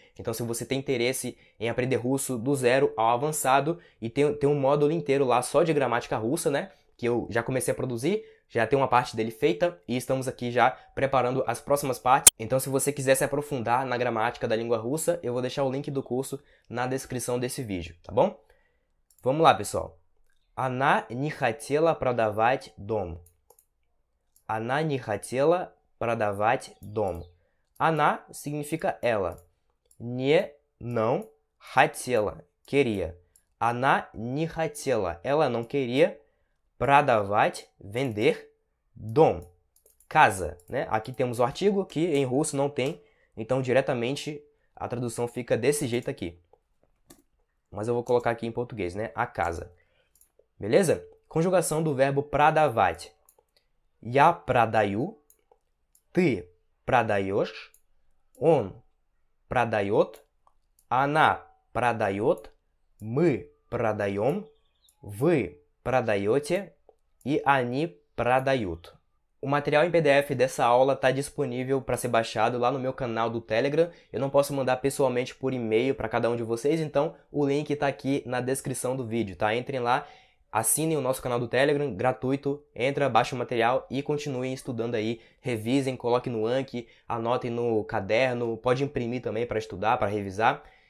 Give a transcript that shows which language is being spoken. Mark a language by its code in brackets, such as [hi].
[pt] Então, se você tem interesse em aprender russo do zero ao avançado, e tem um módulo inteiro lá só de gramática russa, né? Que eu já comecei a produzir, já tem uma parte dele feita, e estamos aqui já preparando as próximas partes. Então, se você quiser se aprofundar na gramática da língua russa, eu vou deixar o link do curso na descrição desse vídeo, tá bom? Vamos lá, pessoal. [ru] Она не хотела продавать дом. Она не хотела продавать дом. [pt] Она significa ela. Не, não, хотела, queria. [ru] Она не хотела, [pt] ela não queria, продавать, vender, дом, casa, né? Aqui temos o artigo que em russo não tem, então diretamente a tradução fica desse jeito aqui. Mas eu vou colocar aqui em português, né? A casa. Beleza? Conjugação do verbo продавать. [ru] Я продаю, ты продаешь, он продает, она продает, мы продаем, вы продаете e они продают. [pt] O material em PDF dessa aula está disponível para ser baixado lá no meu canal do Telegram. Eu não posso mandar pessoalmente por e-mail para cada um de vocês, então o link está aqui na descrição do vídeo, tá? Entrem lá. Assinem o nosso canal do Telegram, gratuito, entra, baixa o material e continuem estudando aí, revisem, coloquem no Anki, anotem no caderno, pode imprimir também para estudar, para revisar.